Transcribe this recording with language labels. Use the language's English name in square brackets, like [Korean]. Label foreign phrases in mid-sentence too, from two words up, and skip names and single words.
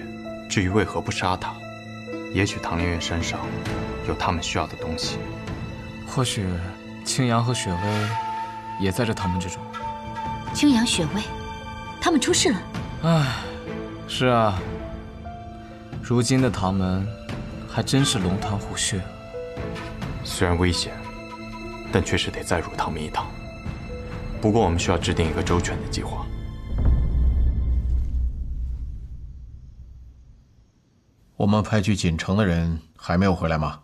[Chinese] 至於為何不殺他，也許唐連月身上有他們需要的東西。或許青陽和雪薇也在這唐門之中。青陽、雪薇，他們出事了。唉，是啊，如今的唐門還真是龍潭虎穴。雖然危險，但確實得再入唐門一趟。不過我們需要制定一個周全的計劃。我們派去錦城的人還沒有回來嗎？